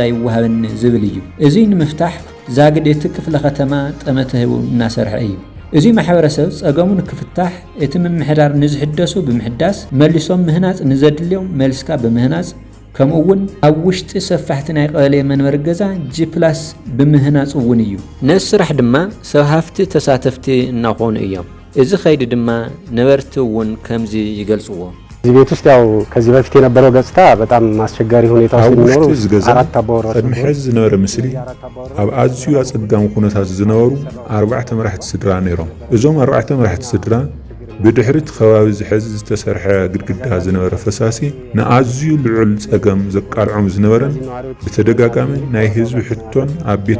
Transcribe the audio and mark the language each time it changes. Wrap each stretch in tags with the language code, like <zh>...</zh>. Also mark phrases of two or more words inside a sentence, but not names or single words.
<ti>ይወሃበኒ ዝብል እዩ። እዚ ንምፍታሕ ዛግድ እቲ ክፍለ ከተማ ጠመተ ሂቡ እናሰርሐ እዩ። እዚ ማሕበረሰብ ጸገሙ ንክፍታሕ እቲ ምምሕዳር ንዝሕደሱ ብምሕዳስ መሊሶም ምህናጽ ንዘድልዮም መልስካ በምህናጽ ከምኡ እውን ኣብ ውሽጢ ሰፋሕቲ ናይ ቀበሌ መንበሪ ገዛ ጂ+ ብምህናጽ እውን እዩ። ነዚ ስራሕ ድማ ሰብ ሃፍቲ ተሳተፍቲ እናኾኑ እዮም። እዚ ኸይዲ ድማ ነበርቲ እውን ከምዚ ይገልጽዎ።</ti> <am>እዚህ ቤት ውስጥ ያው ከዚህ በፊት የነበረው ገጽታ በጣም አስቸጋሪ ሁኔታ ውስጥ የሚኖሩ አራት አባወራዎች</am> <ti>ቀድሞ ሕዚ ዝነበረ ምስሊ ኣብ ኣዝዩ ኣጸጋሚ ኩነታት ዝነበሩ 4 መራሕቲ ስድራ ነይሮም። እዞም 4 መራሕቲ ስድራ ብድሕሪት ከባቢ ዝሕዝ ዝተሰርሐ ግድግዳ ዝነበረ ፈሳሲ ንኣዝዩ ልዑል ጸገም ዘቃልዖም ዝነበረን ብተደጋጋሚ ናይ ህዝቢ ሕቶን ኣብ ቤት</ti>